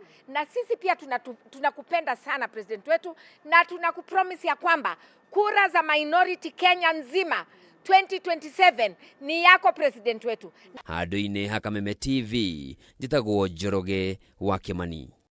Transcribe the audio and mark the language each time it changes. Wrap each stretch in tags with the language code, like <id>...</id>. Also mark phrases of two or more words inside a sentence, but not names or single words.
<sw>Na sisi pia tunakupenda sana president wetu na tunakupromise ya kwamba kura za minority Kenya nzima 2027 ni yako president wetu.</sw> <ki>Handũ-inĩ ha Kameme TV, njĩtagwo Njoroge wa Kimani.</ki>